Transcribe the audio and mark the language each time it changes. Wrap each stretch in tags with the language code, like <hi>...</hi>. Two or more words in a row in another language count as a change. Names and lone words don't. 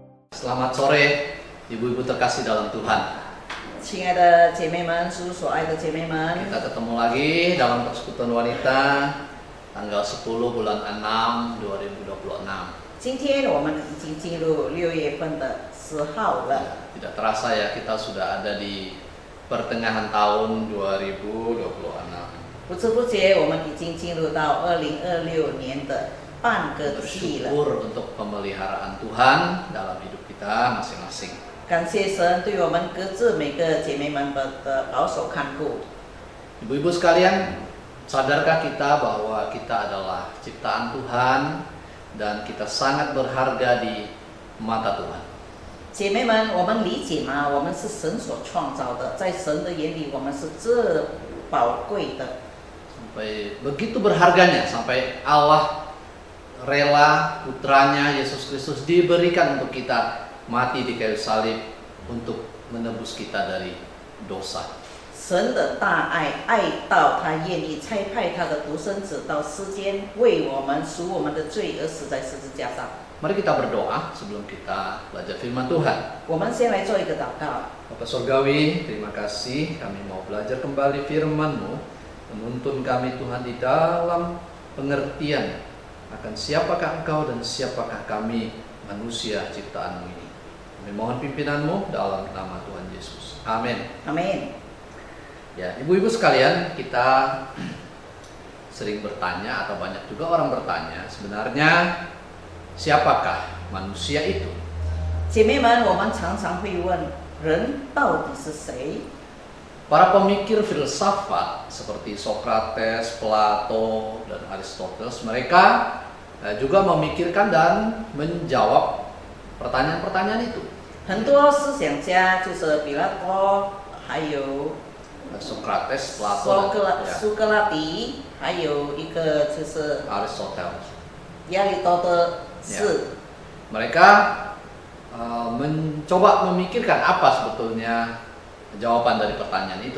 <id>Selamat sore, ibu-ibu terkasih dalam Tuhan.</id> <zh>亲爱的姐妹们，属所爱的姐妹们，</zh> <id>Kita ketemu lagi dalam Persekutuan Wanita tanggal 10 bulan 6 2026.</id> <zh>今天我们已经进入6月份的10号了。</zh> <id>Tidak terasa ya, kita sudah ada di pertengahan tahun 2026.</id> <zh>不知不觉，我们已经进入到2026年的半个季了。</zh> <id>Bersyukur untuk pemeliharaan Tuhan dalam hidup kita masing-masing.</id> <zh>感谢神对我们各自每个姐妹们的保守看顾。</zh> <id>Ibu-ibu sekalian, sadarkah kita bahwa kita adalah ciptaan Tuhan dan kita sangat berharga di mata Tuhan?</id> <zh>姐妹们，我们理解吗？我们是神所创造的，在神的眼里，我们是这宝贵的。</zh> <id>Sampai begitu berharganya, sampai Allah rela putranya Yesus Kristus diberikan untuk kita mati di kayu salib untuk menebus kita dari dosa.</id> <zh>神的大爱，爱到他愿意差派他的独生子到世间，为我们赎我们的罪而死在十字架上。</zh> <id>Mari kita berdoa sebelum kita belajar firman Tuhan.</id> <zh>我们先来做一个祷告。</zh> <id>Bapak Surgawi, terima kasih kami mau belajar kembali firman-Mu, menuntun kami Tuhan di dalam pengertian akan siapakah Engkau dan siapakah kami manusia ciptaan-Mu ini. Kami mohon pimpinan-Mu dalam nama Tuhan Yesus. Amin. Amin. Ya, ibu-ibu sekalian, kita sering bertanya atau banyak juga orang bertanya, sebenarnya siapakah manusia itu?</id> <zh>姐妹们，我们常常会问，人到底是谁？</zh> <id>Para pemikir filsafat seperti Socrates, Plato, dan Aristoteles, mereka juga memikirkan dan menjawab pertanyaan-pertanyaan itu.</id> <zh>很多思想家就是比拉多，还有</zh> <id>Socrates, Plato, dan</id> <zh>苏格拉底，还有一个就是</zh> <id>Aristoteles.</id> <zh>亚里多德是。</zh> <id>Mereka mencoba memikirkan apa sebetulnya jawaban dari pertanyaan itu.</id>